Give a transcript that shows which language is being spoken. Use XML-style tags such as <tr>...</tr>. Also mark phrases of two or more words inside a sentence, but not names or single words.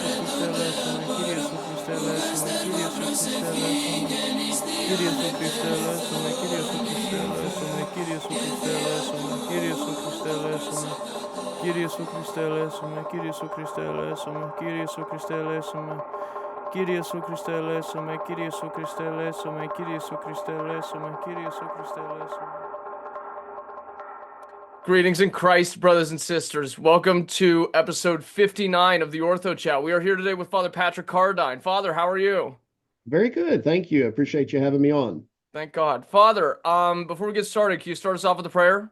<el>Χριστέ ελέησον, Κύριε Ιησού Χριστέ ελέησον, Κύριε Ιησού Χριστέ ελέησον, Κύριε Ιησού Χριστέ ελέησον, Κύριε Ιησού Χριστέ ελέησον, Κύριε Ιησού Χριστέ ελέησον, Κύριε Ιησού Χριστέ ελέησον, Κύριε Ιησού Χριστέ ελέησον, Κύριε Ιησού Χριστέ ελέησον, Κύριε Ιησού Χριστέ ελέησον, Κύριε Ιησού Χριστέ ελέησον, Κύριε Ιησού Χριστέ ελέησον, Κύριε Ιησού Χριστέ ελέησον, Κύριε Ιησού Χριστέ ελέησον.</el> <en>Greetings in Christ, brothers and sisters. Welcome to episode 59 of the Orthochat. We are here today with Father Patrick Cardine. Father, how are you? Very good. Thank you. I appreciate you having me on. Thank God. Father, before we get started, can you start us off with a prayer?</en>